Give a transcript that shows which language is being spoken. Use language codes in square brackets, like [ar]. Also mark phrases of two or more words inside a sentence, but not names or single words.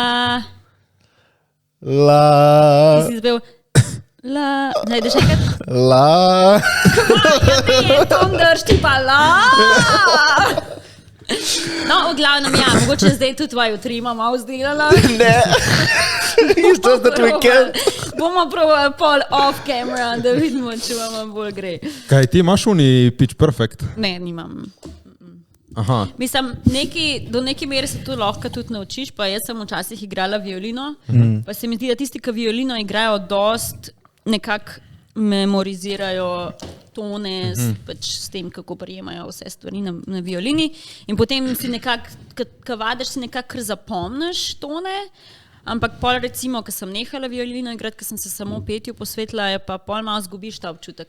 [sl] Ti si zapel. La, najdeš enkrat? Ne, ton drž ti pa la. No, v glavnem, ja, mogoče zdaj tudi tvojo trima malo zdelala. Ne. [en] It's just that we can. [sl] Bomo probali pol [en] off camera, [sl] da vidimo, če vam bolj gre. Kaj, ti imaš uni [en] Pitch Perfect? [sl] Ne, nimam. Aha. Mislim, do neke mere se to lahko tudi naučiš, pa jaz sem včasih igrala violino, pa se mi zdi, da tisti, ki violino igrajo, dost nekako memorizirajo tone pač s tem, kako prijemajo vse stvari na violini in potem si nekako, ko vadiš, si nekako zapomniš tone, ampak pol recimo, ko sem nehala violino igrati, ko sem se samo petju posvetila, je pa pol malo zgubiš ta občutek.